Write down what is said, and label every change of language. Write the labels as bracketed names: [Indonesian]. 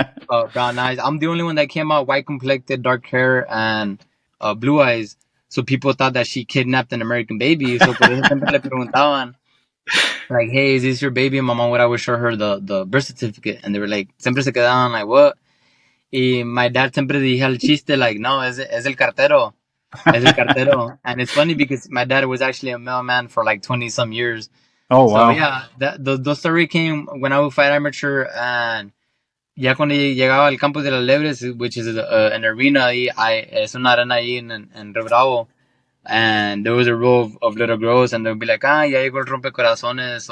[English] white, brown eyes. I'm the only one that came out white complected, dark hair, and blue eyes. So people thought that she kidnapped an American baby. So [Spanish] por eso siempre le preguntaban [English] like, "Hey, is this your baby?" And my mom would always show her the birth certificate, and they were like, [Spanish] siempre se quedaban [English] like, "What?" [Spanish] Y [English] my dad [Spanish] siempre decía el chiste like, "No, es el cartero." Es el cartero. [English] And it's funny because my dad was actually a mailman for like 20 some years. Oh So wow. yeah, the story came when I would fight amateur, and [Spanish] ya cuando llegaba al campo de las Lebres, [English] which is an arena ahí, [Spanish] es una arena ahí en Rio Bravo, [English] and there was a row of little girls, and they'll be like, [Spanish] ya llegó el rompecorazones.